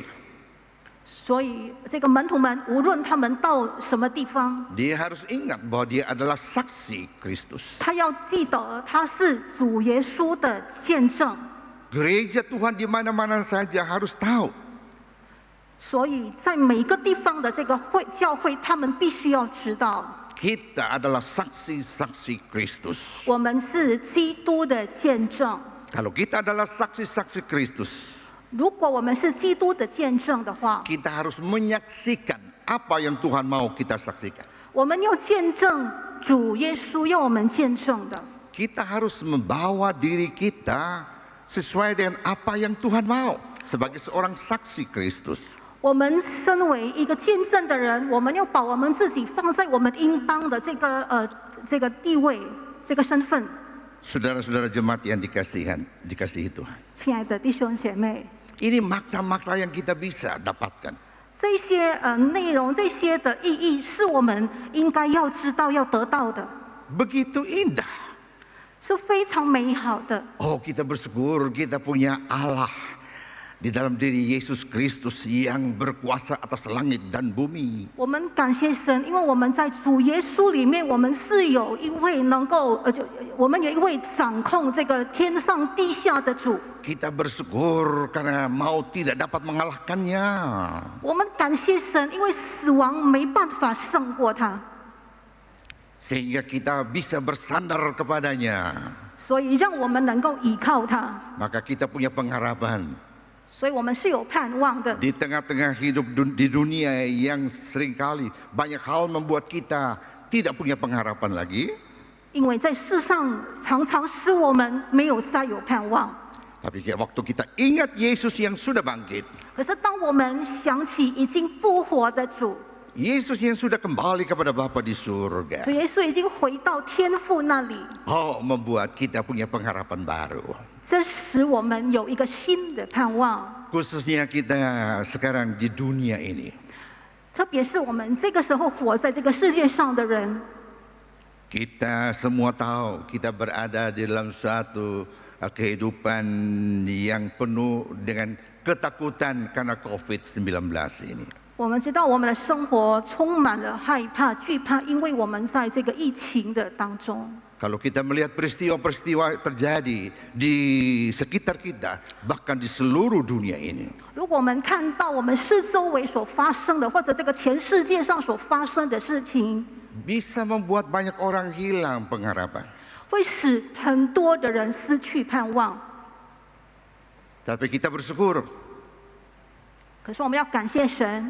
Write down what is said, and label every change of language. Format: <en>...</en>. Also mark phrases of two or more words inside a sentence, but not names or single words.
<zh>所以这个门徒们，无论他们到什么地方，</zh> <id>dia harus ingat bahwa dia adalah saksi Kristus.</id> <zh>他要记得他是主耶稣的见证。</zh> <id>Gereja Tuhan di mana-mana saja harus tahu</id> <zh>所以在每个地方的这个教会，他们必须要知道，</zh> <id>kita adalah saksi-saksi Kristus.</id> <zh>我们是基督的见证。</zh> <id>Kalau kita adalah saksi-saksi Kristus,</id> <zh>如果我们是基督的见证的话，</zh> <id>kita harus menyaksikan apa yang Tuhan mau kita saksikan.</id> <zh>我们要见证主耶稣要我们见证的。</zh> <id>Kita harus membawa diri kita sesuai dengan apa yang Tuhan mau sebagai seorang saksi Kristus.</id> <zh>我们身为一个见证的人，我们要把我们自己放在我们应当的这个地位、这个身份。</zh> <id>Saudara-saudara jemaat yang dikasihi Tuhan.</id> <zh>亲爱的弟兄姐妹，</zh> <id>Ini makna-makna yang kita bisa dapatkan.</id> <zh>这些内容、这些的意义，是我们应该要知道、要得到的，</zh> <id>Begitu indah.</id> <zh>是非常美好的。</zh> <id>Oh, kita bersyukur kita punya Allah di dalam diri Yesus Kristus yang berkuasa atas langit dan bumi.</id> <zh>我们感谢神，因为我们在主耶稣里面，我们是有一位能够我们有一位掌控这个天上地下的主。</zh> <id>Kita bersyukur karena maut tidak dapat mengalahkannya.</id> <zh>我们感谢神，因为死亡没办法胜过他，</zh> <id>Sehingga kita bisa bersandar kepadanya.</id> <zh>所以让我们能够依靠他。</zh> <id>Maka kita punya pengharapan</id> <zh>所以我们是有盼望的。</zh> <id>di tengah-tengah hidup di dunia yang seringkali banyak hal membuat kita tidak punya pengharapan lagi.</id> <zh>因为在世上常常使我们没有再有盼望。</zh> <id>Tapi waktu kita ingat Yesus yang sudah bangkit,</id> <zh>可是当我们想起已经复活的主，</zh> <id>Yesus yang sudah kembali kepada Bapa di surga,</id> <zh>主耶稣已经回到天父那里，</zh> <id>oh membuat kita punya pengharapan baru.</id> <zh>这使我们有一个新的盼望。</zh> <id>Khususnya kita sekarang di dunia ini.</id> <zh>特别是我们这个时候活在这个世界上的人，</zh> <id>Kita semua tahu kita berada di dalam suatu kehidupan yang penuh dengan ketakutan karena COVID-19 ini.</id> <zh>我们知道我们的生活充满了害怕、惧怕，因为我们在这个疫情的当中。</zh> <id>Kalau kita melihat peristiwa-peristiwa terjadi di sekitar kita, bahkan di seluruh dunia ini,</id> <zh>如果我们看到我们四周围所发生的，或者这个全世界上所发生的事情，</zh> <id>bisa membuat banyak orang hilang pengharapan.</id> <zh>会使很多的人失去盼望。</zh> <id>Tapi kita bersyukur,</id> <zh>可是我们要感谢神，</zh>